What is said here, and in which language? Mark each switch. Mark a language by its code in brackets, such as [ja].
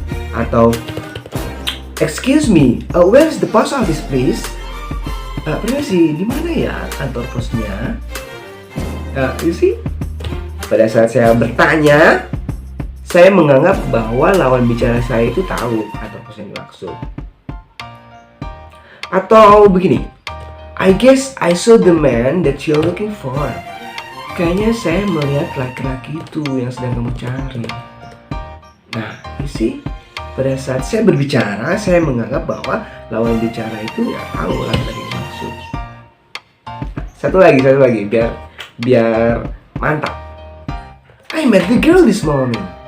[en] Atau, excuse me, where's the post office, please? [id] Permisi, di mana ya kantor posnya? [en] You see, [id] pada saat saya bertanya, saya menganggap bahwa lawan bicara saya itu tahu kantor pos yang dimaksud. Atau begini, [en] I guess I saw the man that you're looking for. [id] Kayaknya saya melihat laki-laki itu yang sedang kamu cari. Nah, [en] you see, [id] pada saat saya berbicara, saya menganggap bahwa lawan bicara itu ya tahu laki-laki yang maksud. Satu lagi, biar mantap. [en] I met the girl this morning.